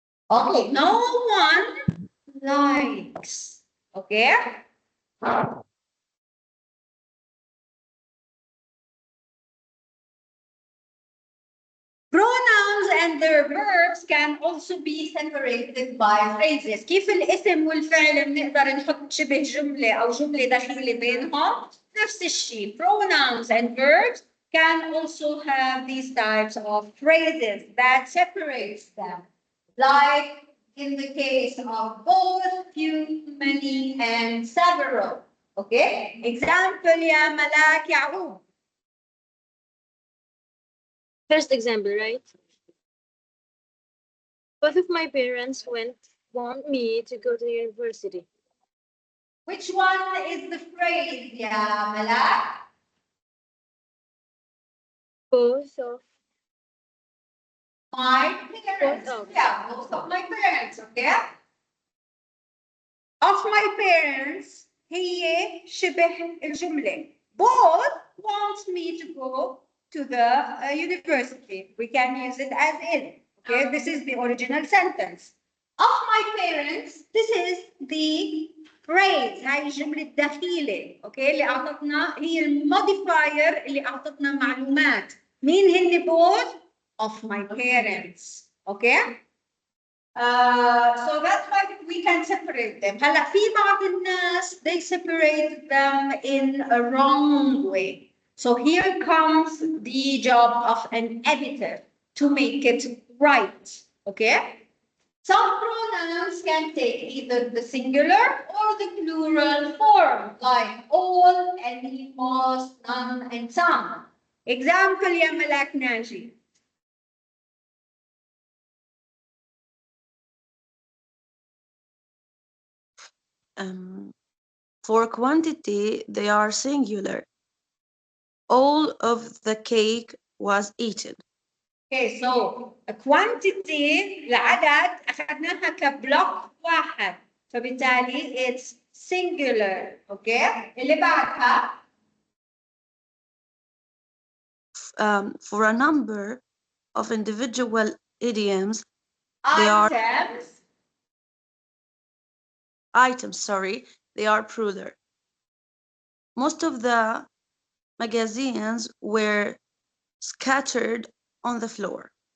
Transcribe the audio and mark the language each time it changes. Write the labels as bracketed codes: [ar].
[en] Okay, no one likes. Okay? Pronouns and their verbs can also be separated by phrases. [ar] كيف الاسم والفعل بنقدر نحط شبه جملة أو جملة دخيلة بينهم؟ نفس الشيء. [en] Pronouns and verbs can also have these types of phrases that separates them. Like in the case of both, few, many, and several. Okay? Example يا ملاك يعقوب. First example, right? Both of my parents want me to go to university. Which one is the phrase يا ملاك? Both of My parents. Both of. Yeah, both of my parents. Okay? Of my parents [ar] هي شبه الجملة. [en] Both want me to go to the university. We can use it as in. Okay, this is the original sentence. Of my parents, this is the phrase. [ar] هاي الجملة الدخيلة. Okay, اللي أعطتنا هي الموديفاير اللي أعطتنا معلومات. مين هن [en] both? Of my parents. Okay? So that's why we can separate them. [ar] هلا في بعض الناس [en] they separate them in a wrong way. So here comes the job of an editor to make it right. Okay? Some pronouns can take either the singular or the plural form, like all, any, most, none, and some. Example يا ملاك ناجي. For quantity, they are singular. All of the cake was eaten. Okay, so a quantity [ar] العدد أخذناها كبلوك واحد فبالتالي [en] it's singular. [ar] Okay, اللي بعدها [en] For a number of individual idioms, they are items, they are plural. Most of the magazines were scattered on the floor.